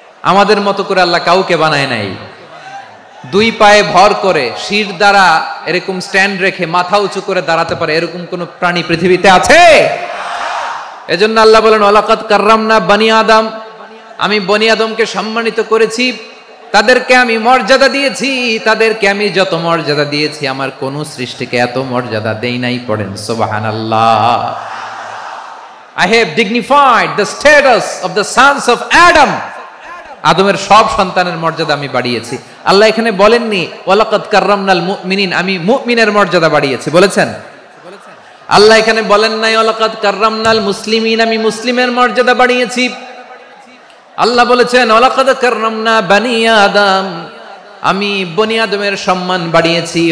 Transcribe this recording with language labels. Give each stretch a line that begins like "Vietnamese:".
Bangla: আমাদের মতো করে আল্লাহ কাউকে বানায় নাই। দুই পায়ে ভর করে শির দ্বারা এরকম স্ট্যান্ড রেখে মাথা উঁচু করে দাঁড়াতে পারে এরকম কোন প্রাণী পৃথিবীতে আছে? এজন্য আল্লাহ বলেন
Arabic: ওয়ালাকাদ কাররামনা বানি আদম,
Bangla: আমি বনি আদমকে সম্মানিত করেছি, তাদেরকে আমি মর্যাদা দিয়েছি। তাদেরকে আমি যত মর্যাদা দিয়েছি আমার কোন সৃষ্টিকে এত মর্যাদা দেই নাই। পড়েন সুবহানাল্লাহ।
English: I have dignified the status of the sons of Adam.
Bangla: আদমের সব সন্তানের মর্যাদা আমি বাড়িয়েছি। আল্লাহ এখানে বলেননি
Arabic: ওয়ালাকাদ কাররামনাল মুমিনিন,
Bangla: আমি মুমিনের মর্যাদা বাড়িয়েছি, বলেছেন? আল্লাহ এখানে বলেন নাই
Arabic: ওয়ালাকাদ কাররামনাল মুসলিমিন,
Bangla: আমি মুসলিমের মর্যাদা বাড়িয়েছি। আল্লাহ বলেছেন
Arabic: ওয়ালাকাদ কাররামনা বানি আদম,
Bangla: আমি বনি আদমের সম্মান বাড়িয়েছি।